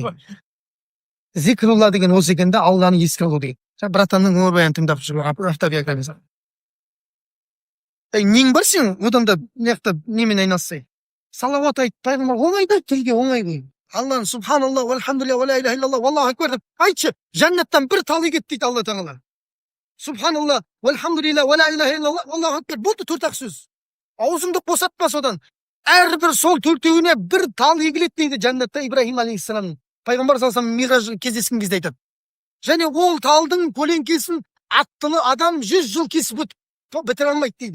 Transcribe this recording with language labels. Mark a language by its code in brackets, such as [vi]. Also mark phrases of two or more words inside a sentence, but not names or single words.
[kk] Зикрулла деген осы екен де, Алланы еске алу деген. Братанның өмірбаянын тыңдап жүрген автобиографиясы. Нең бар сен, одан да немен айналыссай. Салауат айт, пайғамбар оңайда тілге оңай ғой. [ar] Алланы سبحان الله، والحمد لله, ولا إله إلا الله، والله أكبر деп айтшы. [kk] Жаннаттан бір талы кет дейді Алла тағала. [ar] سبحان الله، والحمد لله, ولا إله إلا الله، والله أكبر. [kk] Болды 4-ақ сөз. Аузыңды босатпа содан. Әрбір сол төртеуіне бір тал егіледі дейді жаннатта Ибрахим алейхиссалам. Пайғамбар салсам мираж кездескен кезде айтады. Және ол талдың көлеңкесін аттылы адам 100 жыл кесіп бітіре алмайды дейді.